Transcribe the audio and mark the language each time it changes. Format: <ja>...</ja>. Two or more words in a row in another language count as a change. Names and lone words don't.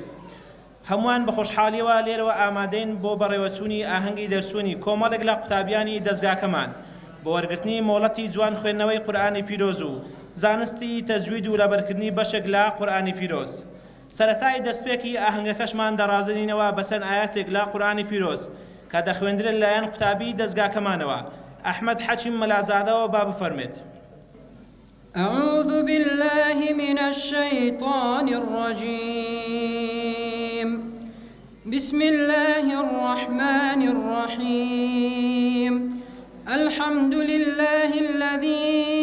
<ckb>هەمووان بە خۆشحاڵیەوە لێرەوە ئامادەین بۆ بەڕێوەچوونی ئاهەنگی دەرسوونی کۆمەڵێک لە قوتابیانی دەستگاکەمان بۆ وەرگرتنی مۆڵەتی جوان خوێندنەوەی قورئانی پیرۆز و زانستی تەجوید و لەبەرکردنی بەشێک لە قورئانی پیرۆز. سەرەتای دەستپێکی ئاهەنگەکەشمان دەڕازێنینەوە بە چەند ئایەتێک لە قورئانی پیرۆز کە دەخوێندرێت لەلایەن قوتابی دەستگاکەمانەوە. ئەحمەد حەچیم مەلازادەوە با بفەرمێت.</ckb> <ar>أعوذ بالله من الشيطان الرجيم بسم الله الرحمن الرحيم الحمد لله الذي</ar>